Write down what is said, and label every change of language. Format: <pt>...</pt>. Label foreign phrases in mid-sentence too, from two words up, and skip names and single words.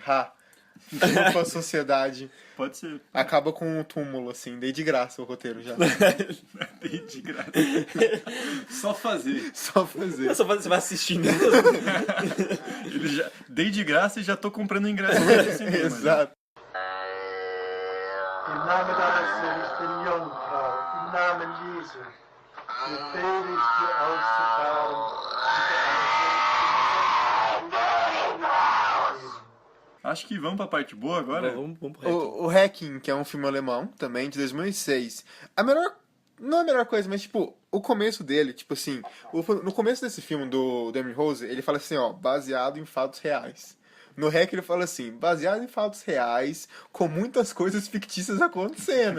<pt>Desculpa a sociedade. Pode ser. Acaba com um túmulo, assim, dei de graça o roteiro já. Dei de graça. Só fazer. Só fazer. Você vai assistir mesmo. Dei de graça e já tô comprando ingresso no cinema. Né? Exato.</pt> <de>Im Namen deines Sohnes, den Jungfrau, im Namen Jesu, befehle ich dir auszufahren.</de> <pt>Acho que vamos pra parte boa agora. Vamos pro Hacking. O Hacking, que é um filme alemão, também, de 2006. Não a melhor coisa, mas, tipo, o começo dele, tipo assim... No começo desse filme do Emily Rose, ele fala assim, ó, baseado em fatos reais. No Hack ele fala assim, baseado em fatos reais, com muitas coisas fictícias acontecendo.</pt>